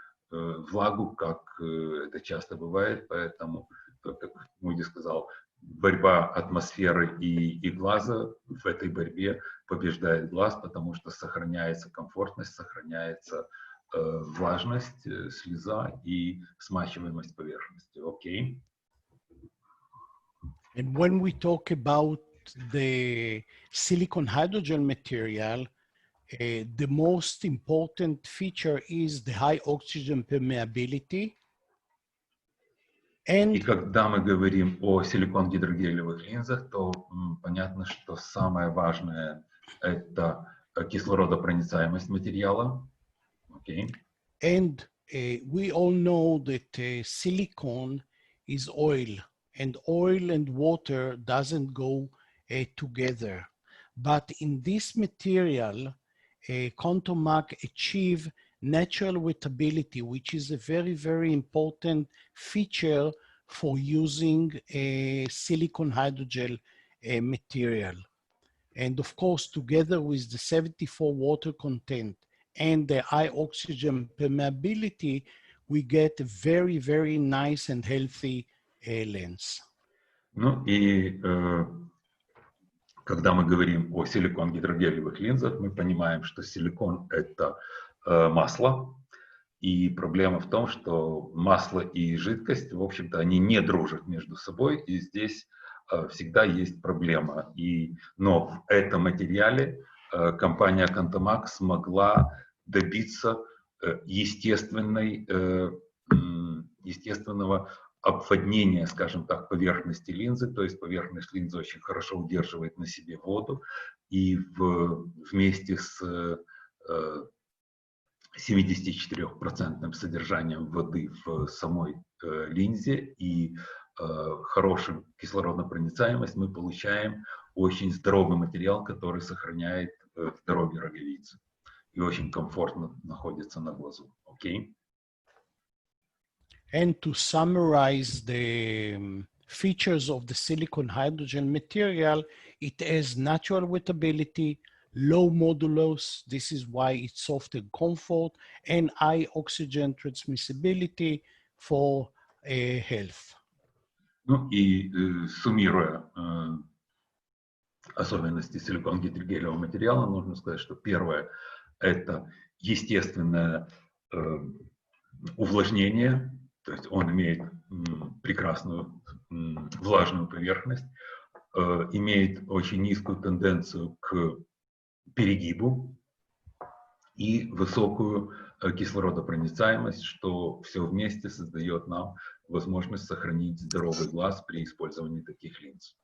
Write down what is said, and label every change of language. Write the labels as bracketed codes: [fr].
[ru] влагу, как это часто бывает, поэтому, как Муди сказал, борьба атмосферы и глаза, в этой борьбе побеждает глаз, потому что сохраняется комфортность, сохраняется влажность, слеза и смачиваемость поверхности. Окей. [en] And when we talk about the silicon hydrogel material, the most important feature is the high oxygen permeability. [ru] И когда мы говорим о силикон-гидрогелевых линзах, то понятно, что самое важное – это кислородопроницаемость материала. [en] Okay. And we all know that silicone is oil, and oil and water doesn't go together. But in this material, Contomac achieve natural wettability, which is a very, very important feature for using a silicone hydrogel material. And of course, together with the 74 water content and the high oxygen permeability, we get a very, very nice and healthy lens. [ru] Ну и когда мы говорим о силикон-гидрогелевых линзах, мы понимаем, что силикон – это масло. И проблема в том, что масло и жидкость, в общем-то, они не дружат между собой, и здесь всегда есть проблема. Но в этом материале компания Contomac смогла добиться естественного обводнения, скажем так, поверхности линзы, то есть поверхность линзы очень хорошо удерживает на себе воду, и вместе с 74% содержанием воды в самой линзе и хорошим кислородопроницаемость мы получаем очень здоровый материал, который сохраняет здоровье роговицы и очень комфортно находится на глазу. [en] Okay? And to summarize the features of the silicone hydrogel material, it has natural wettability, low modulus, this is why it's soft and comfort, and high oxygen transmissibility for health. [ru] Ну и суммируя особенности силикон-гидрогелевого материала, нужно сказать, что первое – это естественное увлажнение, то есть он имеет прекрасную влажную поверхность, имеет очень низкую тенденцию к перегибу и высокую кислородопроницаемость, что все вместе создает нам возможность сохранить здоровый глаз при использовании таких линз.